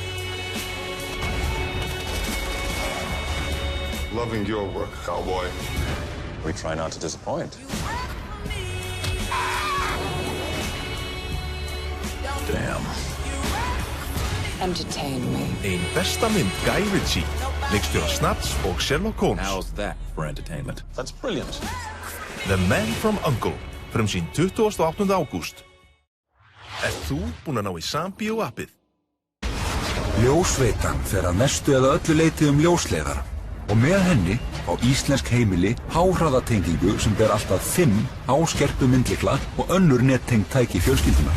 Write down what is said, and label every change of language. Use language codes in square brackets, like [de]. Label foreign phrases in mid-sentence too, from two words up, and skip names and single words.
[en] Loving your work, cowboy. We try not to disappoint. Damn. Entertain me. [is] Ein besta mynd Guy Ritchie. Leikstjóra Snaps og Sherlock Holmes. [en] How's that for entertainment? That's brilliant. [is] The Man from U.N.C.L.E. frumsýnd 28. ágúst. Ert þú búinn að ná í Sambíó appið? Ljósveitan fer að mestu eða öllu leyti ljósleiðara og með henni á íslensk heimili háhraðatengingu sem ber alltaf 5 háskerpu myndlykla og önnur nettengd tæki fjölskyldunar.